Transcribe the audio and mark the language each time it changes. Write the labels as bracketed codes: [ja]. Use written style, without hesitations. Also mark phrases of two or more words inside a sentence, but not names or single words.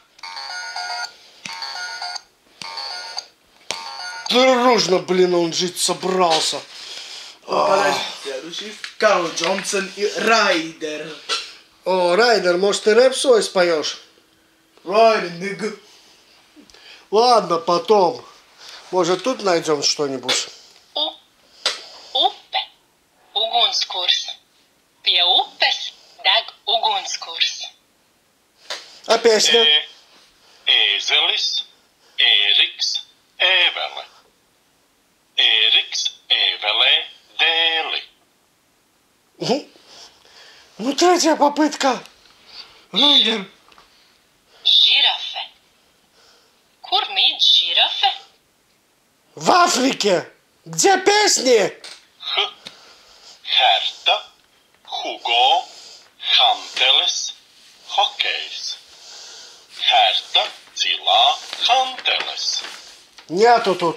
[ru] Дружно, блин, он жить собрался. Подожди, следующий. Карл Джонсон и Райдер. О, Райдер, может, ты рэп свой споешь? Райдер, нигга. Ладно, потом. Может, тут найдем что-нибудь? [lv] Upe, ugunskurs. Pie upes deg ugunskurs. [ru] А песня? [lv] Ēzelis, Ēriks, Ēvele. Ēriks, Ēvelē, dēli. [ru] Ну, третья попытка. Райдер. [lv] Žirafe. Kur mīt žirafe? [ru] В Африке. Где песни? [lv] Herta, Hugo, Hanteles, Hokejs. Herta, Cila, Hanteles. [ru] Нету тут.